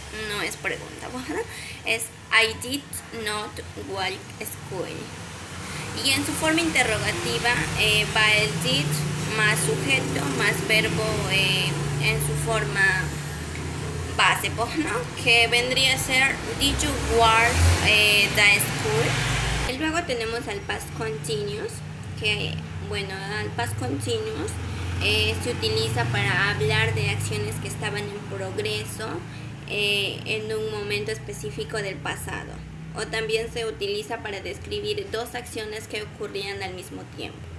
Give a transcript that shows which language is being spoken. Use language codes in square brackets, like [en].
[es] No es pregunta, ¿verdad? Es [en] I did not walk school. [es] Y en su forma interrogativa va el did más sujeto más verbo en su forma base, pues, ¿no? Que vendría a ser [en] did you walk the school. [es] Y luego tenemos al past continuous, que bueno, al past continuous se utiliza para hablar de acciones que estaban en progreso en un momento específico del pasado, o también se utiliza para describir dos acciones que ocurrían al mismo tiempo.